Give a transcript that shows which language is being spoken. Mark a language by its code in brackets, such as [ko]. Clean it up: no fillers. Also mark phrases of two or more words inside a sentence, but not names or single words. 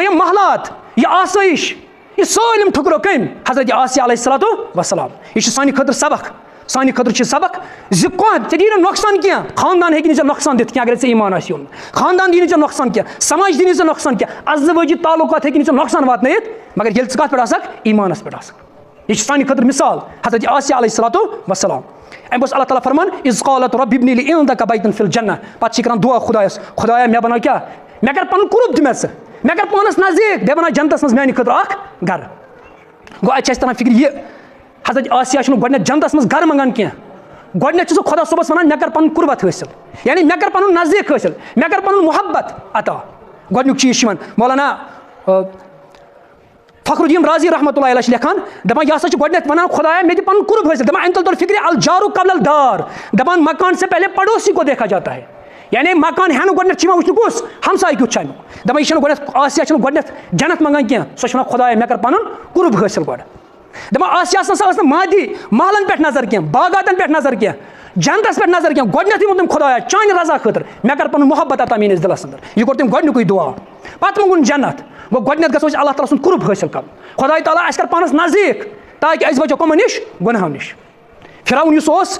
[ks] یِم محلات یہِ آسٲیِش یہِ سٲلِم ٹھُکرو کٔمۍ حضرت آسیہ [ar] علیہ الصلوۃ والسلام [ks] یہِ چھُ سانہِ خٲطرٕ سبق سانہِ خٲطرٕ چھِ سبق زِ کانٛہہ ژےٚ دی نہٕ نۄقصان کینٛہہ خاندان ہیٚکہِ نہٕ ژےٚ نۄقصان دِتھ کینٛہہ اگر ژےٚ ایمان آسہِ اوٚنمُت خاندان دی نہٕ ژےٚ نۄقصان کینٛہہ سماج دی نہٕ ژےٚ نۄقصان کینٛہہ ازدوٲجی تعلقات ہیٚکہِ نہٕ ژےٚ نۄقصان واتنٲیِتھ مگر ییٚلہِ ژٕ کتھ پٮ۪ٹھ آسکھ ایمانس پٮ۪ٹھ آسکھ یہِ چھِ سانہِ خٲطرٕ مثال حضرت آسیہ [ar] علیہ الصلوۃ والسلام [ks] اَمہِ پوٚتُس اللہ تعالیٰ فرمان [ar] اِذ قالت رب ابنِ لی عندک بیتن فی الجنہ [ks] پتہٕ چھِ کران دُعا خۄدایس خۄدایا مےٚ بناو کیٛاہ مےٚ کر پنُن قُرب دِ مےٚ ژٕ مےٚ کر پانس نزدیٖک بیٚیہِ بناو جنتس منٛز میانہِ خٲطرٕ اکھ گرٕ گوٚو اَتہِ چھِ اَسہِ تران فِکرِ یہِ حضرت آسیہ چھُنہٕ گۄڈٕنٮ۪تھ جنتس منٛز گرٕ منٛگان کینٛہہ گۄڈٕنٮ۪تھ چھُ سُہ خۄدا صٲبس ونان مےٚ کر پنُن قُربت حٲصِل یعنی مےٚ کر پنُن نزدیٖک حٲصِل مےٚ کر پنُن محبت عطا گۄڈٕنیُک چیٖز چھُ یِوان مولانا فخرالدین رازی [ar] رحمتہ اللہ علیہ [ks] چھِ لیکھان دپان یہِ ہسا چھُ گۄڈٕنٮ۪تھ ونان خۄدایا مےٚ دِ پنُن قُرب حٲصِل دپان اَمہِ تل توٚر فِکرِ [ar] الجارُ قبل الدار [ks] دپان [ur] مکان سے پہلے پڑوسی کو دیکھا جاتا ہے [ks] یعنی مکان ہٮ۪نہٕ گۄڈٕنٮ۪تھ چھِ یِوان وٕچھنہٕ کُس ہمساے کیُتھ چھُ امیُک دپان یہِ چھَنہٕ گۄڈٕنٮ۪تھ آسیہ چھَنہٕ گۄڈٕنٮ۪تھ جنت منٛگان کینٛہہ سۄ چھِ وَنان خۄدایا مےٚ کر پنُن قُرب حٲصِل گۄڈٕ دپان آسیہس نسا ٲس نہٕ مادی محلن پٮ۪ٹھ نظر کینٛہہ باغاتن پٮ۪ٹھ نظر کینٛہہ جنتس پٮ۪ٹھ نظر کینٛہہ گۄڈٕنٮ۪تھٕے ووٚن تٔمۍ خۄدایا چانہِ رضا خٲطرٕ مےٚ کر پنُن محبت عطا میٲنِس دِلس انٛدر یہِ کوٚر تٔمۍ گۄڈٕنیُکُے دُعا پتہٕ منٛگُن جنت گوٚو گۄڈٕنٮ۪تھ گژھو أسۍ اللہ تعالیٰ سُنٛد قُرب حٲصِل کرُن خۄداے تعالیٰ اَسہِ کر پانس نزدیٖک تاکہِ أسۍ بچو کٕمو نِش گۄنہو نِش فرعون یُس اوس